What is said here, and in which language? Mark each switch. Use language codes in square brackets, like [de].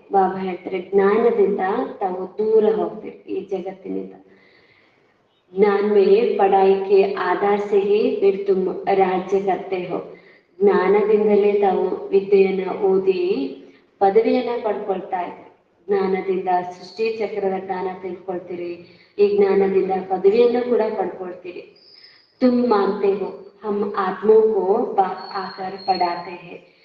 [kn] ಬಾಬಾ ಹೇಳ್ತಾರೆ ಜ್ಞಾನದಿಂದ ತಾವು ದೂರ ಹೋಗ್ತೀರಿ ಈ ಜಗತ್ತಿನಿಂದ. [hi] ज्ञान में पढ़ाई के आधार से ही फिर तुम राज्य करते हो. [kn] ಜ್ಞಾನದಿಂದಲೇ ತಾವು ವಿದ್ಯೆಯನ್ನ ಓದಿ ಪದವಿಯನ್ನ ಪಡ್ಕೊಳ್ತಾ ಇದ್ದೀರಿ. ಜ್ಞಾನದಿಂದ ಸೃಷ್ಟಿ ಚಕ್ರದ ಜ್ಞಾನ ತಿಳ್ಕೊಳ್ತೀರಿ, ಈ ಜ್ಞಾನದಿಂದ ಪದವಿಯನ್ನು ಕೂಡ ಪಡ್ಕೊಳ್ತೀರಿ. [hi] ತುಮ್ ಮಾನ್ತೆ ಹೋ ಹಮ್ ಆತ್ಮೋ ಕೋ ಬಾಪ್ ಆಕರ್ ಪಡಾತೆ ಹೇ.